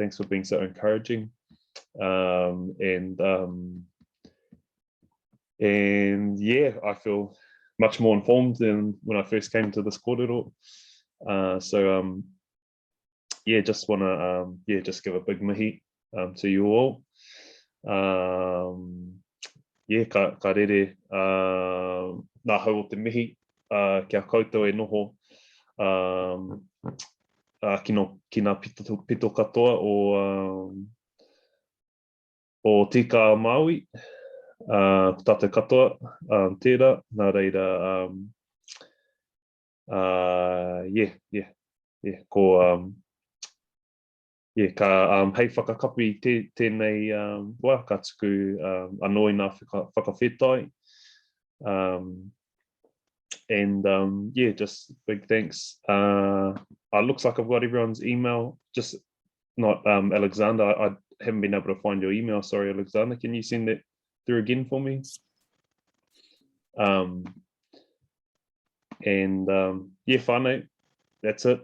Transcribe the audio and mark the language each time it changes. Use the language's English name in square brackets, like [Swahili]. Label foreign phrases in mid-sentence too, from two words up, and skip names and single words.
[English] Thanks for being so encouraging. And yeah, I feel much more informed than when I first came to this kōrero. Yeah, just want to just give a big mihi to you all. Yeah, [Māori] ka rere nā hau o te mihi kia koutou e noho ki ngā pito katoa o tika Māui, tātou katoa, tērā, nā reira, ko ka hei whakakapi tēnei wā, ka tuku anō i ngā whakawhetai. [English] And yeah, just big thanks. It looks like I've got everyone's email, just not Alexander. I haven't been able to find your email. Sorry, Alexander. Can you send that through again for me? Yeah, whānau, that's it.